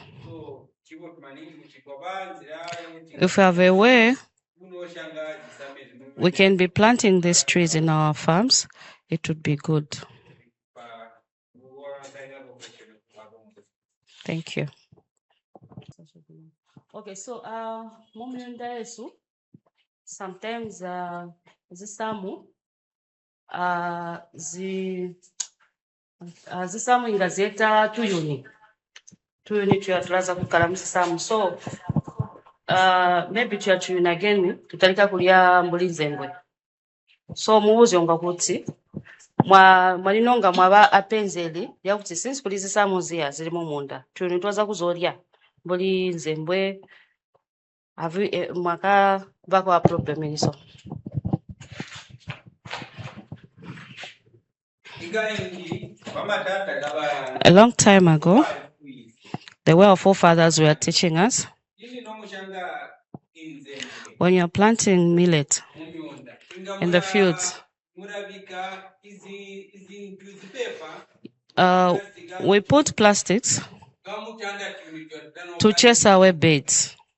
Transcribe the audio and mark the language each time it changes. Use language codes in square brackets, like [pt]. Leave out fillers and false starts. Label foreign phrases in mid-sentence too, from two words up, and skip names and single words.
[en] If we have a way, we can be planting these trees in our farms, it would be good. Thank you. Okay, so sometimes [toi] zisamu zisamu ingazeta tuyuni tuyatulaza kukala musisamu, [en] so maybe [toi] tuyuni again tutalika kulya mbulize mbwe, so mubuzi onga kuti mwalinonga mwaba apenzeli yakuti since kuli zisamu ziya zilimu munda tuyuni twaza kuzolya mbuli nzembwe mwaka bako a problem iliso. [en] A long time ago, the way our forefathers were teaching us, when you're planting millet in the fields, we put plastics to chase away birds.